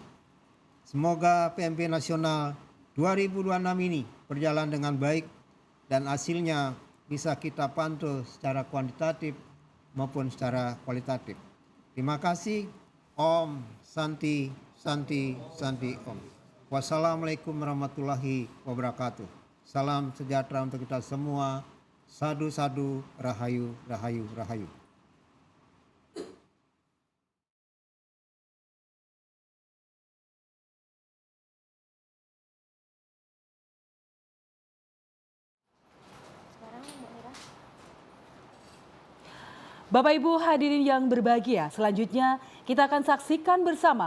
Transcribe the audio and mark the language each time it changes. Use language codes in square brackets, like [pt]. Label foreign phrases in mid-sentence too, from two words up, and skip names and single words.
[id] Semoga PMB Nasional 2026 ini berjalan dengan baik dan hasilnya bisa kita pantau secara kuantitatif maupun secara kualitatif. Terima kasih. [sa] Om Santi Santi Santi Om. [ar] Wassalamualaikum warahmatullahi wabarakatuh. [id] Salam sejahtera untuk kita semua. [ban] Sadu sadu, rahayu rahayu rahayu. [id] Bapak Ibu hadirin yang berbahagia, selanjutnya kita akan saksikan bersama